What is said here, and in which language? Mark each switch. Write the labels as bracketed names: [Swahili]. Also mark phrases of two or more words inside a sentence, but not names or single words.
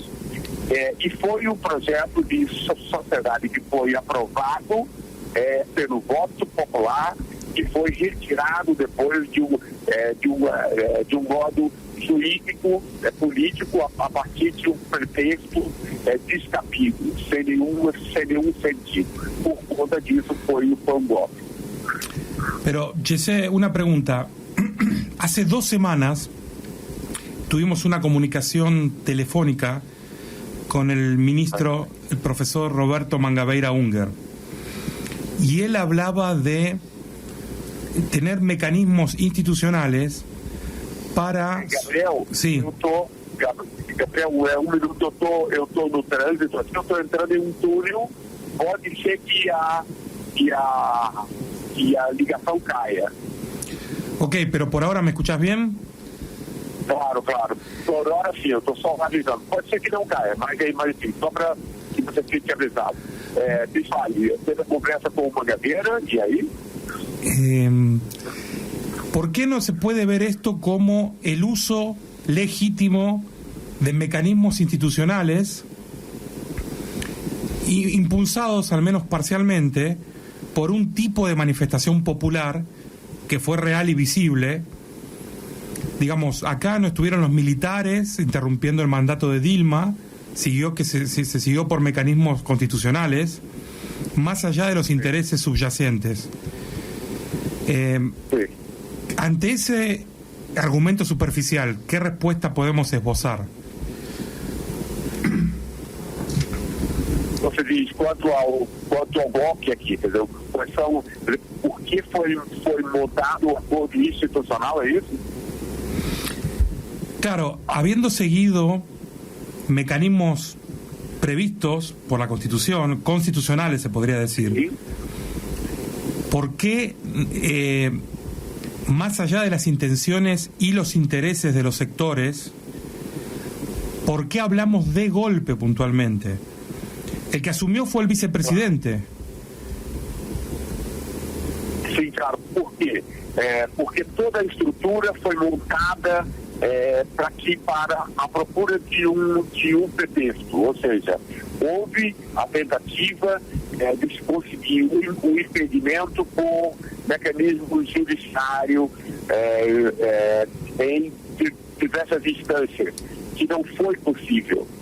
[Portuguese] E foi um projeto de sociedade que foi aprovado pelo voto popular, que foi retirado depois de um modo jurídico, político, a partir de um pretexto descabido, sem nenhum sentido. Por conta disso foi um golpe. [Spanish] Pero, Jessé, una pregunta. Hace 2 semanas tuvimos una comunicación telefónica con el ministro, el profesor Roberto Mangabeira Unger, y él hablaba de tener mecanismos institucionales para... Gabriel, sí. [Portuguese] Gabriel, um minuto, eu estou no trânsito aqui, eu estou entrando em um túnel, pode ser que a ligação caia. [Spanish] Ok, pero por ahora, ¿me escuchás bien? Claro. [Portuguese] Por hora sim, eu estou só avisando. Pode ser que não caia, mas enfim, só para que você fique avisado. Me fale, teve conversa com o Mangabeira, e aí? [Spanish] ¿Por qué no se puede ver esto como el uso legítimo de mecanismos institucionales impulsados, al menos parcialmente, por un tipo de manifestación popular que fue real y visible? Digamos, acá no estuvieron los militares interrumpiendo el mandato de Dilma, se siguió por mecanismos constitucionales, más allá de los intereses subyacentes. Sí. Ante ese argumento superficial, ¿qué respuesta podemos esbozar? [Portuguese] Você diz quanto ao golpe aqui, entendeu? Por que foi montado o acordo institucional, é isso? [Spanish] Claro, habiendo seguido mecanismos previstos por la Constitución, constitucionales se podría decir, Sí. ¿por qué, más allá de las intenciones y los intereses de los sectores, por qué hablamos de golpe puntualmente? El que asumió fue el vicepresidente. [Portuguese] Sim, claro. Por quê? Porque toda a estrutura foi montada para a procura de um pretexto, ou seja, houve a tentativa de se conseguir um impedimento por mecanismo judiciário em diversas instâncias, que não foi possível.